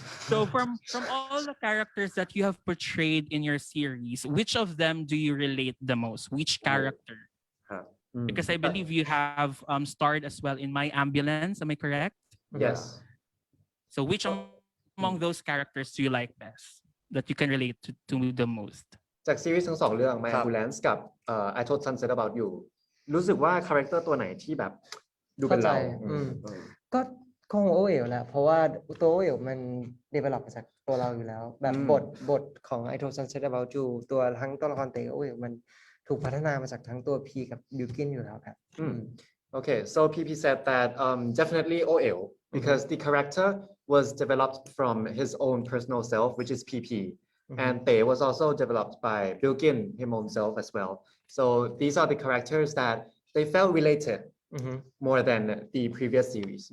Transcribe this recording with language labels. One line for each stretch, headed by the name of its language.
English: So from all the characters that you have portrayed in your series, which of them do you relate the most? Which character? Because I believe you have starred as well in My Ambulance. Am I correct? Yes. So which among those characters do you like best? That you can relate to the most?
Thai: จากซีรีส์ทั้งสองเรื่อง My ครับ Ambulance กับI Told Sunset About You รู้สึกว่าคาแรคเตอร์ตัวไหนที่แบบดูเป็นเรา เข้าใจก็คงโอเอ๋วแหละเพราะว่าตัวโอเอ๋วมัน develop มาจากตัวเราอยู่แล้ว แบบบทของ I Told Sunset About You ตัวทั้งตัวละครเต๋อโอเอ๋วมันถูกพัฒนามาจากทั้งตัวพีกับบิวกินอยู่แล้วครับ
English: Okay, so PP said that definitely OL because the character was developed from his own personal self, which is PP, and Tae was also developed by Bilgin himself as well. So these are the characters that they felt related more than the previous series.